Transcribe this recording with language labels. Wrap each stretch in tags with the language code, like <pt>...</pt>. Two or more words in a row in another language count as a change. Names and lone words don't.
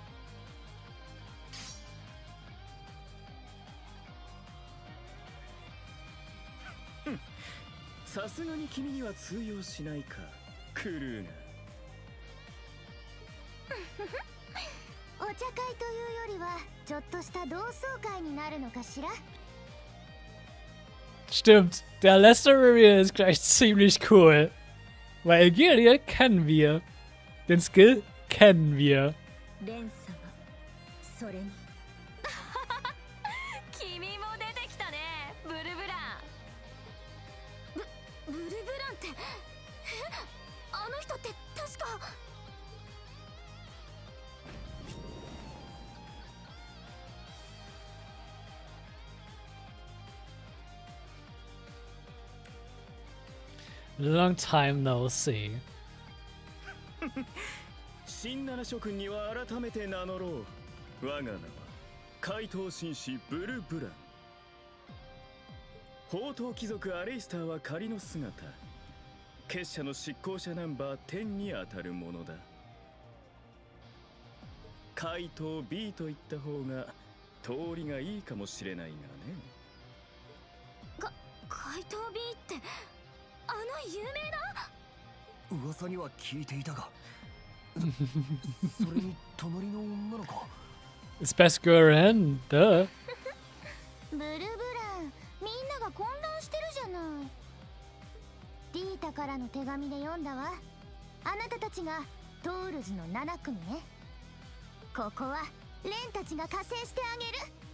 <ja>さすがに君には通用しないか、クルーが。お茶会というよりはちょっとした同窓会になるのかしら。</ja> <de>Stimmt, der letzte Reveal ist gleich ziemlich cool. Weil Elgirie kennen wir. Den Skill kennen wir.</de> <ja>レン様、それに君も出てきたね、ブルブラン。ブルブランってあの人って確か。</ja> <en>Long time no see.</en> <ja>新七諸君には改めて名乗ろう。我が名は怪盗紳士ブルブラン。宝刀貴族アレイスターは仮の姿、結社の執行者ナンバー10に当たるものだ。怪盗 B と言った方が通りがいいかもしれないがね。怪盗 B ってあの有名な。噂には聞いていたが、それに隣の女の子。</ja> <en>It's best girl in, duh.</en> <ja>ブルブラン、みんなが混乱してるじゃない。ディータからの手紙で読んだわ。あなたたちがトールズの7組ね。ここはレンたちが加勢してあげる。</ja>